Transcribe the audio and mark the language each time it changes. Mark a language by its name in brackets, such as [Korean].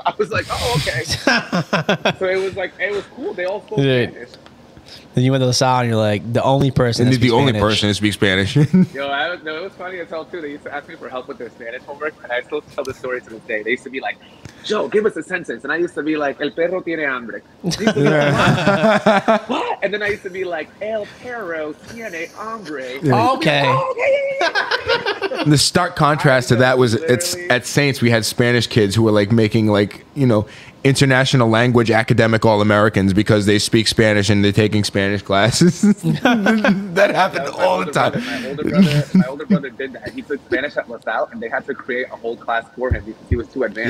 [English] I was like, oh, okay. So it was cool. They all spoke Spanish. Then you went to the Salle and you're like, the only person to speak Spanish. Yo, it was funny as hell, too. They used to ask me for help with their Spanish homework, and I still tell the story to this day. They used to be like, Joe, give us a sentence. And I used to be like, [Spanish] el perro tiene hambre. [English] He used to be like, what? And then I used to be like, [Spanish] el perro tiene hambre. [English] Yeah. Okay. The stark contrast to that was at Saints, we had Spanish kids who were like making like, you know, international language academic all-Americans because they speak Spanish and they're taking Spanish classes. That happened all the time. My older brother did that. He took Spanish at LaSalle and they had to create a whole class for him because he was too advanced.